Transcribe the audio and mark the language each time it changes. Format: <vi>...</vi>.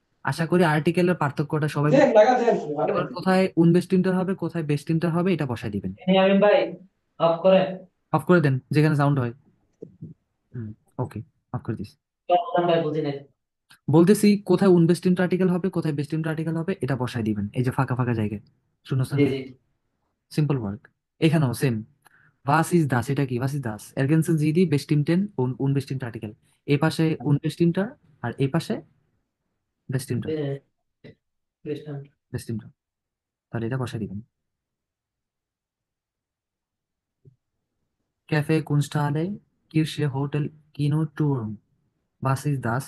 <bn>আশা করি আর্টিকেলের পার্থক্যটা সবাই এবার কোথায় উনবেস্টিমটার হবে, কোথায় বেস্টিমটার হবে, এটা বসাই দিবেন। আমি ভাই অফ করে অফ করে দেন যেখানে সাউন্ড হয়। ওকে, অফ করে দিস। ভাই বুঝি নাই। বলতেছি কোথায় উনবেস্টিমড আর্টিকেল হবে, কোথায় বেস্টিমড আর্টিকেল হবে, এটা বসাই দিবেন এই যে ফাঁকা ফাঁকা জায়গায়। শূন্যস্থান, জি জি সিম্পল ওয়ার্ক। এখানেও সেম।</bn> <de>Was ist das?</de> <bn>এটা কি?</bn> <de>Was ist das? Ergänzen Sie die bestimmten und unbestimmten Artikel.</de> <bn>এই পাশে unbestimmter আর এই পাশে bestimmter, খ্রিস্টান। bestimmter. তাহলে এটা বসাই দিবেন।</bn> <de>ক্যাফে কুনস্টহালে কিরশে হোটেল কিনো টুরম Was ist das?</de>